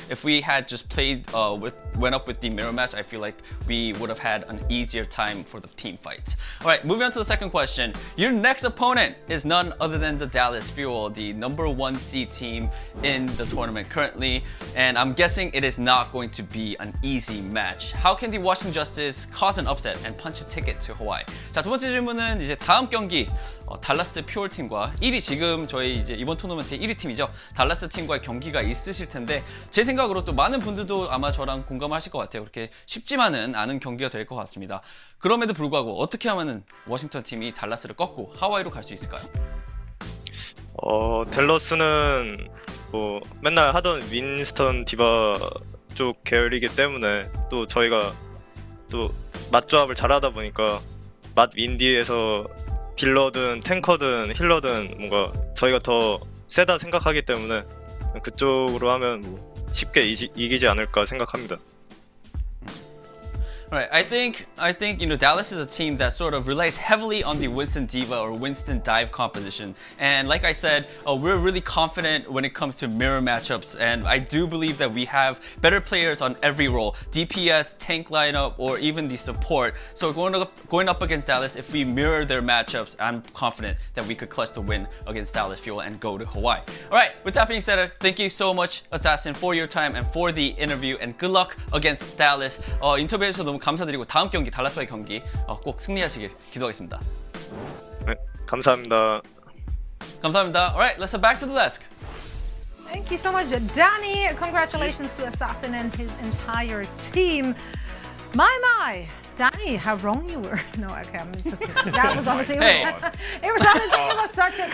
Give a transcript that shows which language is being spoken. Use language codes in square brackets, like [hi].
[en] If we had just played went up with the mirror match, I feel like we would have had an easier time for the team fights. All right, moving on to the second question. Your next opponent is none other than the Dallas Fuel, the #1 seed team in the tournament currently, and I'm guessing it is not going to be an easy match. How can the Washington Justice cause an upset and punch a ticket to Hawaii? [ko] 자, 두 번째 질문은 이제 다음 경기 달라스 퓨얼 팀과 1위, 지금 저희 이제 이번 토너먼트의 1위 팀이죠. 달라스 팀과의 경기가 있으실 텐데, 제 생각으로 또 많은 분들도 아마 저랑 공감하실 것 같아요. 그렇게 쉽지만은 않은 경기가 될 것 같습니다. 그럼에도 불구하고 어떻게 하면은 워싱턴 팀이 달라스를 꺾고 하와이로 갈 수 있을까요? 댈러스는 뭐 맨날 하던 윈스턴 디바 쪽 계열이기 때문에 또 저희가 또 맞조합을 잘하다 보니까 맞 윈디에서 딜러든 탱커든 힐러든 뭔가 저희가 더 세다 생각하기 때문에 그쪽으로 하면 뭐 쉽게 이기지 않을까 생각합니다. [en] Right, I think you know, Dallas is a team that sort of relies heavily on the Winston Diva or Winston Dive composition, and like I said, we're really confident when it comes to mirror matchups, and I do believe that we have better players on every role, DPS, tank lineup, or even the support. So going up against Dallas, if we mirror their matchups, I'm confident that we could clutch the win against Dallas Fuel and go to Hawaii. All right, with that being said, thank you so much, Assassin, for your time and for the interview, and good luck against Dallas. [ko] 인터뷰에서 너무 감사드리고 다음 경기 달라스와의 경기 꼭 승리하시길 기도하겠습니다. 네, 감사합니다. 감사합니다. [en] Alright, let's head back to the desk. Thank you so much, Danny. Congratulations to Assassin and his entire team. My, Danny, how wrong you were. No, okay, I'm just kidding. That was honestly, it was such a...